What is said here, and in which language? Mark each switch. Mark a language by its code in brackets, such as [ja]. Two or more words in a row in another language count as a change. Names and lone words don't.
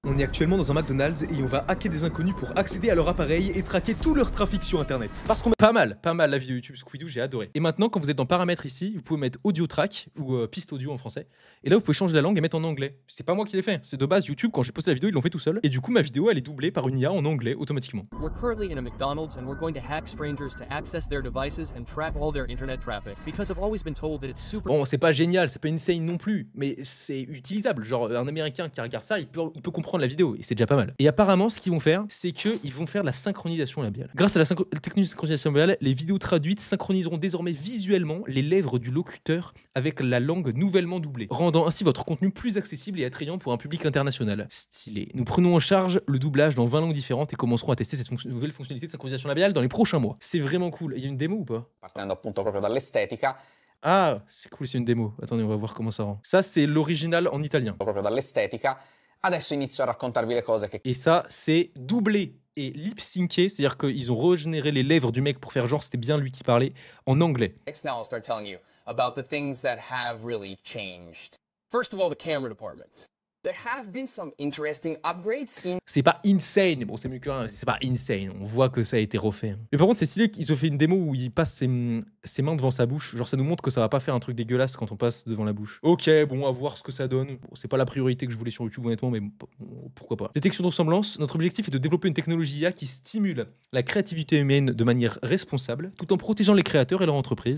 [fr] On est actuellement dans un McDonald's et on va hacker des inconnus pour accéder à leur appareil et traquer tout leur trafic sur internet. Parce qu'on pas mal la vidéo YouTube Squidoo, j'ai adoré. Et maintenant quand vous êtes dans paramètres ici, vous pouvez mettre [en] audio track [fr] ou piste audio en français. Et là vous pouvez changer la langue et mettre en anglais. C'est pas moi qui l'ai fait, c'est de base YouTube quand j'ai posté la vidéo, ils l'ont fait tout seul. Et du coup ma vidéo elle est doublée par une IA en anglais automatiquement. [en] We're currently in a McDonald's and we're going to hack strangers to access their devices and track all their internet traffic because I've always been told that it's super. [fr] Bon, c'est pas génial, c'est pas insane non plus, mais c'est utilisable. Genre un Américain qui regarde ça, il peut comprendre la vidéo et c'est déjà pas mal. Et apparemment ce qu'ils vont faire, c'est qu'ils vont faire de la synchronisation labiale. Grâce à la technique de synchronisation labiale, les vidéos traduites synchroniseront désormais visuellement les lèvres du locuteur avec la langue nouvellement doublée, rendant ainsi votre contenu plus accessible et attrayant pour un public international. Stylé. Nous prenons en charge le doublage dans 20 langues différentes et commencerons à tester cette nouvelle fonctionnalité de synchronisation labiale dans les prochains mois. C'est vraiment cool. Il y a une démo ou pas? [it] Partendo appunto proprio dall'estetica. [fr] Ah, c'est cool, c'est une démo. Attendez, on va voir comment ça rend. Ça, c'est l'original en italien. [it] Proprio dall'estetica. Adesso inizio a raccontarvi le cose che... [fr] Et ça, c'est doublé et lip-synché, c'est-à-dire qu'ils ont régénéré les lèvres du mec pour faire genre c'était bien lui qui parlait en anglais. [en] Next now I'll start telling you about the things that have really changed. First of all, the camera department. There have been some interesting upgrades in... [fr] C'est pas insane, bon c'est mieux que rien, c'est pas insane, on voit que ça a été refait. Mais par contre c'est stylé qu'ils ont fait une démo où il passe ses mains devant sa bouche, genre ça nous montre que ça va pas faire un truc dégueulasse quand on passe devant la bouche. Ok, bon à voir ce que ça donne, bon, c'est pas la priorité que je voulais sur YouTube honnêtement, mais bon, pourquoi pas. Détection de ressemblance, notre objectif est de développer une technologie IA qui stimule la créativité humaine de manière responsable, tout en protégeant les créateurs et leur entreprise.